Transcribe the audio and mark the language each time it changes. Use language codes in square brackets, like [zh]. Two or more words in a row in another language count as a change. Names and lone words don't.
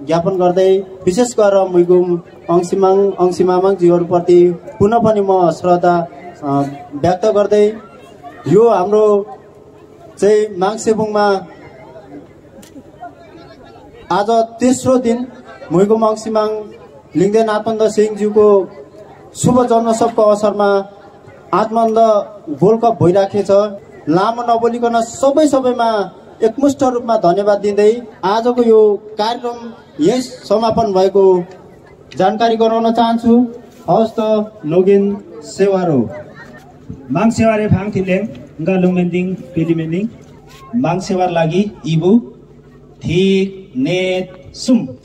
[ne] ज्ञापन गर्दै विशेष गरेर मुइगुम अंसिमामाङज्यूहरूप्रति पुनः पनि म श्रद्धा व्यक्त गर्दै यो हाम्रो चाहिँ माङसेबुङमा आज तेस्रो दिन मुइगुम अंसिमाङ लिङ्गदेन आत्मानन्द सिंहज्यूको शुभ जन्मोत्सवको अवसरमा आत्मानन्द गोल्ड कप भइराखेको छ। लामो नबोलिकन सबैमा एकमुष्ट रूपमा धन्यवाद दिँदै आजको यो कार्यक्रम यही समापन भएको जानकारी गराउन चाहन्छु। हवस् त [lif] लोगेन सेवारो माङ सेवारे फाङ थिलेङ गा लुमेन्दिङ पिलिमेन्दिङ माङ सेवार लागि इबु थिक नेत सुम